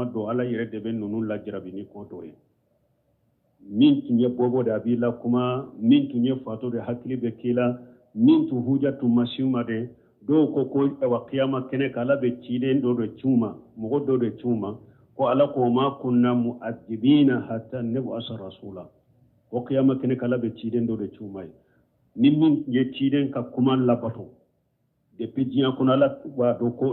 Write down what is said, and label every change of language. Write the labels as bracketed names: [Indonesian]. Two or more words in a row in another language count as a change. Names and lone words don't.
[Bambara] dɔ ala yɛrɛ de bɛ ninnu lajarabi ni ko dɔ ye min tun ye bɔbɔ de a b'i la kuma min tun ye fato de hakili bɛ k'i la min tun huja tun ma siw ma de dɔw ko wa kiyama kɛnɛ kan ala bɛ ciden dɔ de ciw ma mɔgɔ dɔ de ciw ma ko ala ko [Arabic] ما كنا معذبين حتى نبعث رسولا [Bambara] ko kiyama kɛnɛ kan ala bɛ ciden dɔ de ciw ma ye ni min ye ciden ka kuma labato depuis diɲɛ kɔnɔ ala b'a dɔn ko